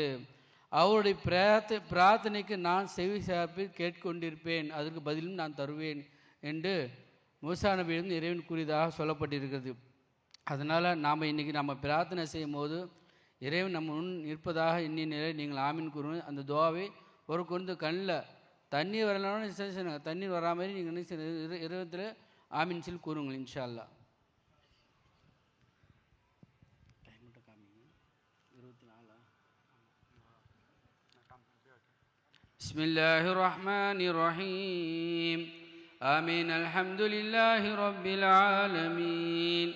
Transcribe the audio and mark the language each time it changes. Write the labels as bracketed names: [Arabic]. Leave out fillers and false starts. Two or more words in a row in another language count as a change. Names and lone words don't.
[Tamil] அவருடைய பிரார்த்தனைக்கு நான் செவி சார்பு கேட்கொண்டிருப்பேன், அதற்கு பதிலும் நான் தருவேன் என்று மூசா நபியிடம் இறைவன் கூறியதாக சொல்லப்பட்டிருக்கிறது. அதனால் நாம் இன்றைக்கி நம்ம பிரார்த்தனை செய்யும் போது இறைவன் நம்ம முன் இருப்பதாக எண்ணிய நிலை நீங்கள் ஆமீன் கூறுங்க. அந்த துஆவை ஒரு கொண்டு கண்ணில் தண்ணீர் வரலாம்னு தண்ணீர் வரா மாதிரி நீங்கள் இறைவத்தில் ஆமீன் சொல்லி கூறுங்கள் [Arabic] إن شاء الله. بسم الله الرحمن الرحيم. آمين. الحمد لله رب العالمين.